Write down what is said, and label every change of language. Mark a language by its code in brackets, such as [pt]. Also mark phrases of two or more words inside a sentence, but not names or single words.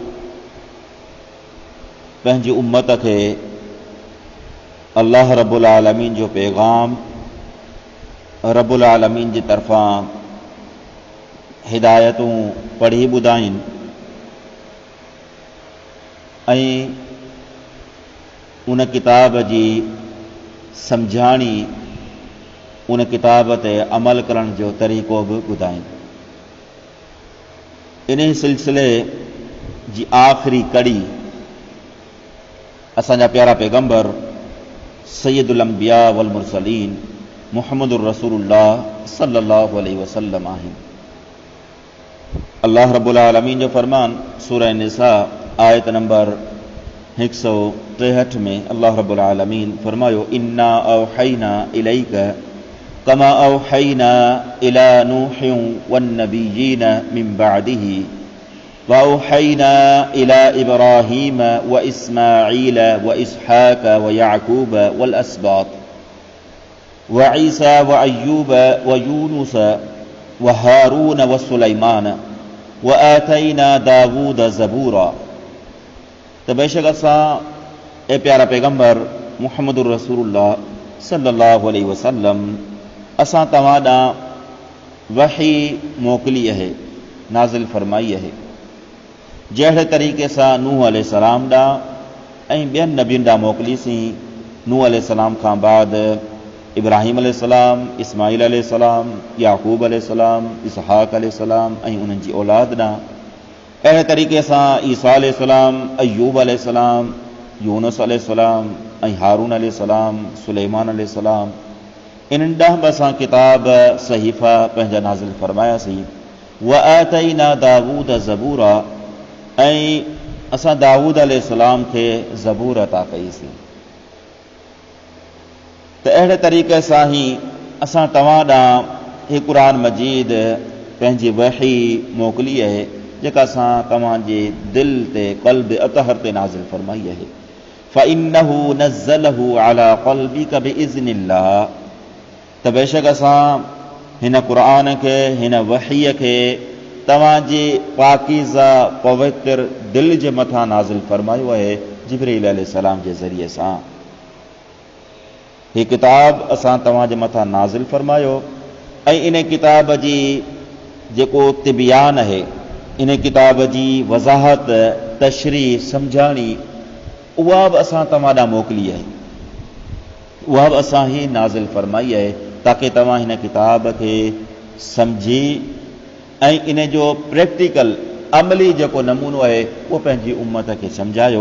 [sd] पंहिंजी उम्मत खे अल्लाह रब्बुल आलमीन जो पैगाम, रब्बुल आलमीन जी तरफ़ां हिदायतूं पढ़ी ॿुधाइनि ऐं उन किताब जी सम्झाणी, उन किताब ते अमल करण जो तरीक़ो बि ॿुधाइनि। इन सिलसिले जी आख़िरी कड़ी असांजा प्यारा पैगंबर [ar] سيد الأنبياء والمرسلين محمد رسول الله صلى الله عليه وسلم [sd] आहिनि। अल्लाह रब्बुल आलमीन जो फरमान सूरह निसा आयत नंबर 163 में अल्लाह रब्बुल [ar] आलमीन फरमायो, إنا أوحينا إليك كما أوحينا إلى نوح والنبيين من بعده وأوحينا إلى إبراهيم وإسماعيل وإسحاق ويعقوب والأسباط وعيسى وأيوب ويونس وهارون وسليمان وآتينا داوود زبورا. [sd] तो बेशक असां ए प्यारा पैगंबर [ar] محمد رسول الله صلى الله عليه وسلم [sd] असां तव्हां ॾांहुं वही मोकिली आहे, नाज़िल फरमाई आहे, जहिड़े तरीक़े सां नूह अलैहिस्सलाम ॾांहुं ऐं ॿियनि नबियुनि ॾांहुं मोकिलीसीं। नूह अलैहिस्सलाम खां बाद इब्राहीम अलैहिस्सलाम, इस्माईल अलैहिस्सलाम, याकूब अलैहिस्सलाम, इसहाक अलैहिस्सलाम ऐं उन्हनि जी औलाद ॾांहुं। अहिड़े तरीक़े सां ईसा अलैहिस्सलाम, अय्यूब अलैहिस्सलाम, यूनुस अलैहिस्सलाम ऐं हारून अलैहिस्सलाम, सुलैमान अलैहिस्सलाम, इन्हनि ॾांहुं बि असां किताब, सहीफ़ा पंहिंजा नाज़िल फरमायासीं। [ar] وآتينا داوود زبورا, [sd] ऐं असां दाऊद अलैहिस्सलाम खे ज़बूर अता कईसीं। त अहिड़े तरीक़े सां ई असां तव्हां ॾांहुं ही क़ुरान मजीद पंहिंजी वही मोकिली आहे, जेका असां तव्हांजे दिलि ते, क़ल्ब अतहर ते नाज़िल फरमाई आहे। [ar] فإنه نزله على قلبك بإذن الله. [sd] त बेशक असां हिन क़ुरान खे, हिन वहीअ खे तव्हांजे पाकीज़ा पवित्र दिल जे मथां नाज़िल फरमायो आहे जिब्रील अलैहिस्सलाम जे ज़रिए सां। हीअ किताब असां तव्हांजे मथां नाज़िल फरमायो ऐं इन किताब जी जेको तिबियान आहे, इन किताब जी वज़ाहत, तशरीह, सम्झाणी, उहा बि असां तव्हां ॾांहुं मोकिली आहे, उहा बि असां ई नाज़िल फरमाई आहे ताकी तव्हां हिन किताब खे सम्झी ऐं इन जो प्रैक्टिकल अमली जेको नमूनो आहे उहो पंहिंजी उम्मत खे सम्झायो।